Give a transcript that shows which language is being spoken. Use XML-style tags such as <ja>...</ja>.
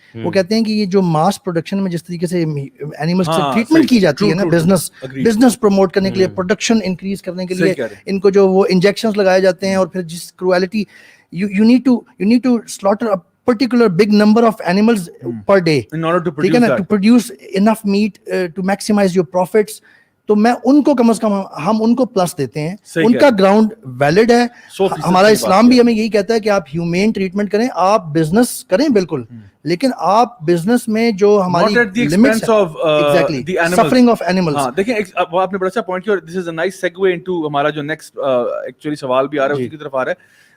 <ur>وہ کہتے ہیں کہ یہ جو ماس پروڈکشن میں جس طریقے سے اینیملز کی ٹریٹمنٹ کی جاتی ہے نا, بزنس پروموٹ کرنے کے لیے, پروڈکشن انکریز کرنے کے لیے, ان کو جو وہ انجیکشنز لگائے جاتے ہیں, اور پھر جس cruelty</ur> <en>you need to slaughter a particular big number of animals per day in order to produce that, to produce enough meat to maximize your profits.</en> <ur>تو میں ان کو کم از کم ہم ان کو پلس دیتے ہیں, ان کا گراؤنڈ ویلڈ ہے. ہمارا اسلام بھی ہمیں یہی کہتا ہے کہ آپ ہیومین ٹریٹمنٹ کریں, آپ بزنس کریں بالکل, لیکن آپ بزنس میں جو ہماری لمٹس سفرنگ آف اینیملز. ہاں دیکھیں, وہ آپ نے بڑا اچھا پوائنٹ کیا, اور</ur> <en>this is a nice segue into</en> <ur>ہمارا جو نیکسٹ ایکچولی سوال بھی آ رہا ہے, اس کی طرف آ رہا ہے.</ur>